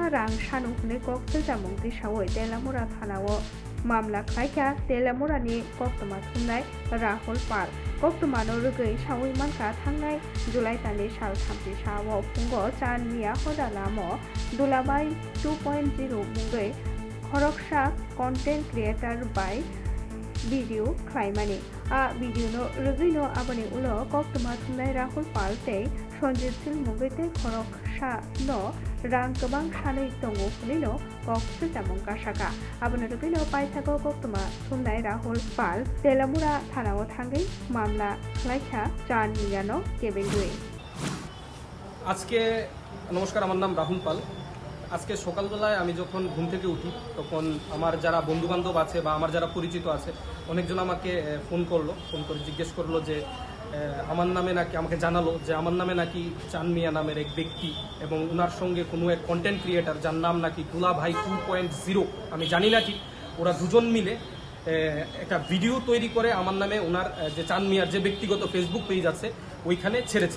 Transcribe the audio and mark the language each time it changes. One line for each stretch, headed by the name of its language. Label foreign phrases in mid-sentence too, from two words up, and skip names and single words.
Kok Borok: rang sanung hune kok jamung ti sawoi Telamura thanao mamla khlaika Telamura ni koktoma thumnai Rahul Pal koktomano rugei sawoi manka thangnai July tani sal thamti sawo pungo chan mia hodalamo dulabai 2.0 mungei khoroksa
English: content creator
Kok Borok: by video khlaimani a video no rugino abani ulo koktoma thumnai Rahul Pal tei Sanjit Singh mungete khoroksa no rang gobang sanai tongo phunino kokse jamung kasaka abani rugino paithago koktoma thumnai Rahul Pal Telamura thanao thangai mamla khlaikha chan miyano kebengui
Bangla: আজকে নমস্কার আমার নাম রাহুল পাল আজকে সকালবেলায় আমি যখন ঘুম থেকে উঠি তখন আমার যারা বন্ধুবান্ধব আছে বা আমার যারা পরিচিত আছে অনেকজন আমাকে ফোন করে জিজ্ঞেস করলো যে আমার নামে নাকি আমাকে জানালো যে আমার নামে নাকি চান মিয়া নামের এক ব্যক্তি এবং ওনার সঙ্গে কোনো এক
English: content creator
Bangla: যার নাম নাকি দুলা ভাই 2.0 আমি জানি না কি ওরা দুজন মিলে একটা ভিডিও তৈরি করে আমার নামে ওনার যে চান মিয়ার যে ব্যক্তিগত
English: Facebook page
Bangla: আছে ওইখানে ছেড়েছে।